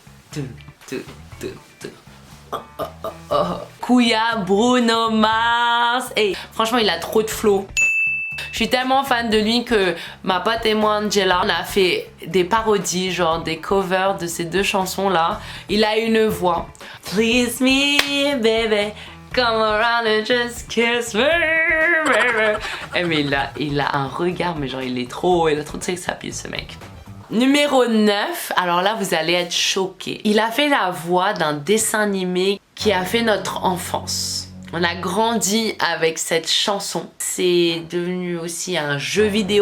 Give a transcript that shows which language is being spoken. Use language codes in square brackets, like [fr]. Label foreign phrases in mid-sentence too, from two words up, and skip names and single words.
[fr] Kuya, Bruno Mars. Et franchement, il a trop de flow. Je suis tellement fan de lui que ma pote et moi, Angela, on a fait des parodies, genre des covers de ces deux chansons-là. Il a une voix. [en] Please me, baby, come around and just kiss me, baby. [fr] Et mais il a un regard, mais genre il a trop de [en] sex appeal [fr] ce mec. Numéro 9, alors là vous allez être choqués. Il a fait la voix d'un dessin animé qui a fait notre enfance. On a grandi avec cette chanson. C'est devenu aussi un jeu vidéo.